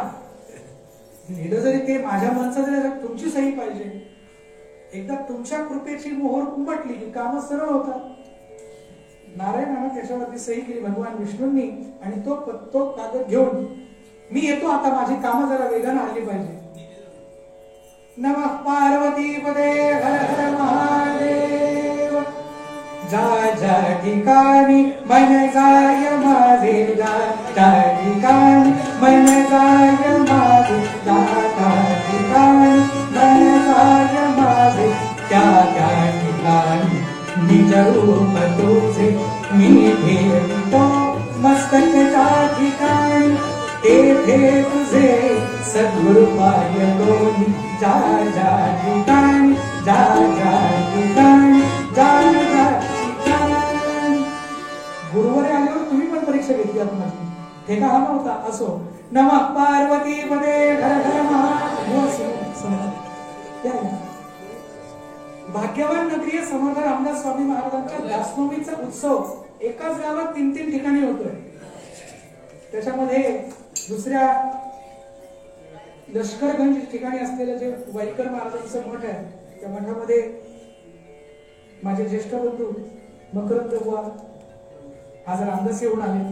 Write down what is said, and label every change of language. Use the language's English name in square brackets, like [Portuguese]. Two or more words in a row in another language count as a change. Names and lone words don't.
[Marathi] लिहिलं जरी ते माझ्या मनचं जरी, तुमची सही पाहिजे. एकदा तुमच्या कृपेची मोहर उमटली की काम सरळ होतं. नारायणानं त्याच्यावरती सही केली भगवान विष्णूंनी, आणि तो कागद घेऊन मी येतो आता, माझी कामं जरा वेगानं आली पाहिजे. [Sanskrit] नमः पार्वती पदे हर हर महादेव. [Marathi] जा जा ठिकाणी मन जाय माझे, जा त्या ठिकाणी मन जाय माझे, जा त्या ठिकाणी मन जाय माझे, त्या त्या ठिकाणी निज रूप तुझे मी भेटतो. मस्तकच्या ठिकाणी तेथे तुझे सद्गुरु पाय दोन्ही, जा जा ठिकाणी, जा जा ठिकाणी, जा जा ठिकाणी. गुरुवारी आल्यावर तुम्ही पण परीक्षा घेतली माझी, हे का हा नव्हता? असो. [Sanskrit] नमः पार्वती पदे हर हर महादेव. [Marathi] भाग्यवान नगरीय समर्थ रामदास स्वामी महाराजांच्या दासनवमीचा उत्सव एकाच गावात 3-3 ठिकाणी होतोय. त्याच्यामध्ये दुसऱ्या लष्करगंज ठिकाणी असलेलं जे वाईकर महाराजांचं मठ आहे, त्या मठामध्ये माझे ज्येष्ठ बंधू मकरंद बुवा आज रामदास येऊन आले.